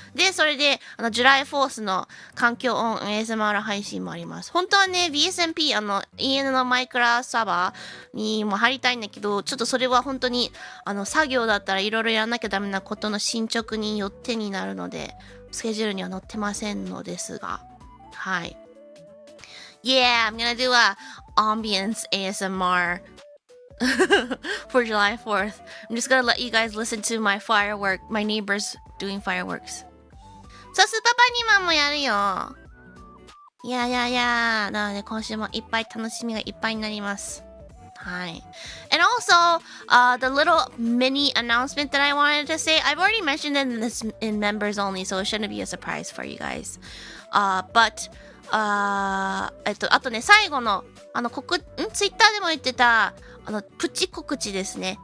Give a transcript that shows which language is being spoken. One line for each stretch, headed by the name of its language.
Japanese: で、それで、ジュライフォースの環境音 ASMR 配信もあります。本当はね、VSMP、EN のマイクラサーバーにも入りたいんだけど、ちょっとそれは本当に、作業だったらいろいろやらなきゃダメなことの進捗によってになるので、スケジュールには載ってませんのですが、はい。
English: Yeah, I'm gonna do a ambience ASMR for July 4th. I'm just gonna let you guys listen to my neighbors doing fireworks.
Japanese: そう、スーパーバニーマンもやるよ。いや。なので今週もいっぱい楽しみがいっぱいになります。はい。
English: And also, the little mini announcement that I wanted to say, I've already mentioned it in members only, so it shouldn't be a surprise for you guys.
Japanese: But, あとね、最後の、ツイッターでも言ってた、プチ告知ですね。